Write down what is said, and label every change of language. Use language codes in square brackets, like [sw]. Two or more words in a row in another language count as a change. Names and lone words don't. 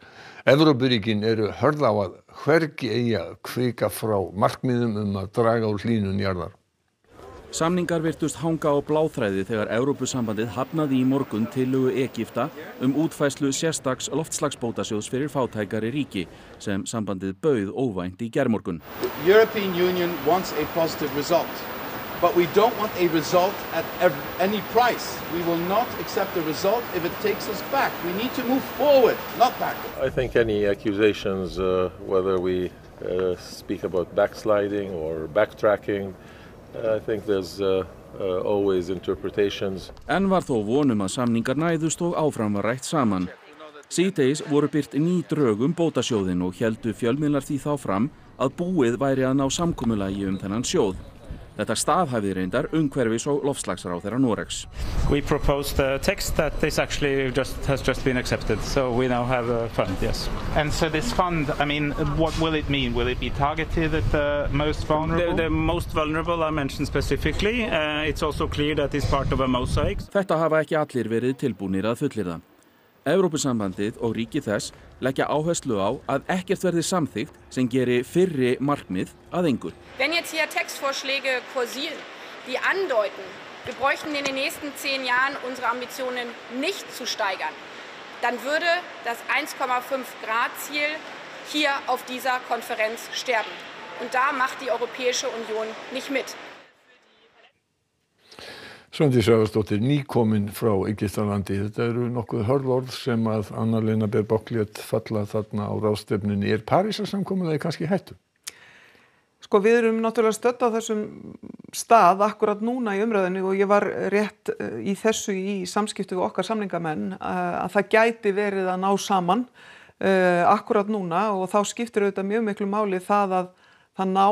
[is] Evrópuríkin eru hörð á að hvergi eigi að hvika frá markmiðum að draga úr hlýnun jarðar. Samningar virtust hanga á bláþræði þegar Evrópusambandið hafnaði í morgun tillögu Egypta útfærslu sérstaks loftslagsbótasjóðs fyrir fátækari ríki sem sambandið bauð óvænt í gærmorgun. [en] The European Union wants a positive result, but we don't want a result at any price. We will not accept a result if it takes us back. We need to move forward, not backward. I think any accusations, whether we speak about backsliding or backtracking, I think there's always interpretations. [is] En var þó vonum að samningar næðust og áfram var rætt saman. Síðdegis voru birt ný drög bótasjóðinn og héldu fjölmiðlar því þá fram að búið væri að ná samkomulagi þennan sjóð. Þetta staðhæfði reyndar umhverfis- og loftslagsráðherra Noregs. [en] We proposed a text that is actually has just been accepted, so we now have a fund, yes. And so this fund, I mean, what will it mean? Will it be targeted at the most vulnerable? The most vulnerable are mentioned specifically. It's also clear that it's part of a mosaic. [is] Þetta hafa ekki allir verið tilbúnir að fullyrða. Evrópusambandið og ríki þess leggja áherslu á að ekkert verði samþykkt sem geri fyrri markmið að engu. [de] Wenn jetzt hier Textvorschläge kursieren, die andeuten, wir bräuchten in den nächsten 10 Jahren unsere Ambitionen nicht zu steigern, dann würde das 1,5-Grad-Ziel hier auf dieser Konferenz sterben. Und da macht die Europäische Union nicht mit. [is] Svandís Svavarsdóttir, nýkomin frá Egyptalandi. Þetta eru nokkuð hörð orð sem að Anna-Lena Baerbock lét falla þarna á ráðstefnunni. Parísarsamkomulagið kannski í hættu? Sko við erum náttúrulega stödd á þessum stað akkurat núna í umræðinni og ég var rétt í þessu í samskipti við okkar samningamenn að það gæti verið að ná saman akkurat núna og þá skiptir auðvitað mjög miklu máli það að það